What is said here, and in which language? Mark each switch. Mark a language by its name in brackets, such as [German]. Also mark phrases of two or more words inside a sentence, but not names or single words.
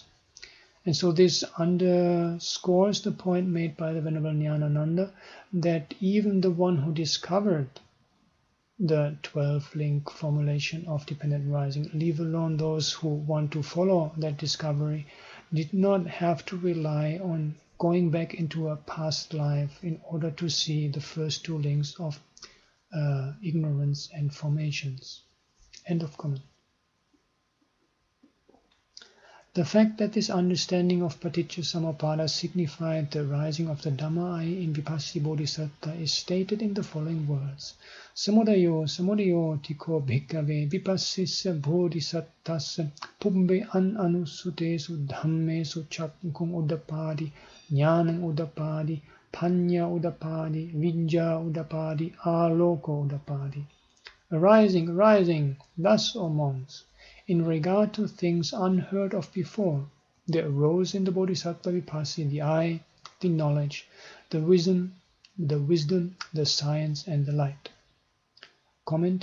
[English] And so this underscores the point made by the Venerable Ñāṇananda that even the one who discovered the 12-link formulation of dependent rising, leave alone those who want to follow that discovery, did not have to rely on going back into a past life in order to see the first two links of ignorance and formations. End of comment. The fact that this understanding of Paticcasamuppada signified the rising of the Dhamma Eye in Vipassī Bodhisattva is stated in the following words. [Pali] Samudayo tiko bhikkhave vipassissa bodhisattas pubbe anusutesu dhammesu chakkhung udapadi ñāṇaṃ udapadi panya udapadi vijja udapadi āloko udapadi. [English] Arising, thus, O monks, in regard to things unheard of before, there arose in the Bodhisattva Vipassī the eye, the knowledge, the wisdom, the science, and the light. Comment.